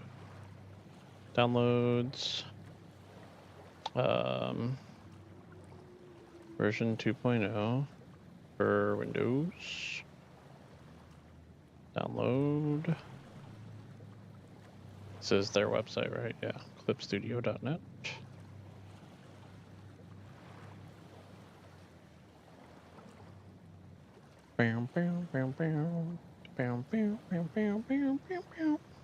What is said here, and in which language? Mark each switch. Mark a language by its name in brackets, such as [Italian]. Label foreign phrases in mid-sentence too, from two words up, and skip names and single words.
[English] Downloads. Version 2.0 for Windows. Download. This is their website, right? Yeah, clipstudio.net. Bam, bam, bam, bam. Bam, bam, bam, bam, bam, bam, bam.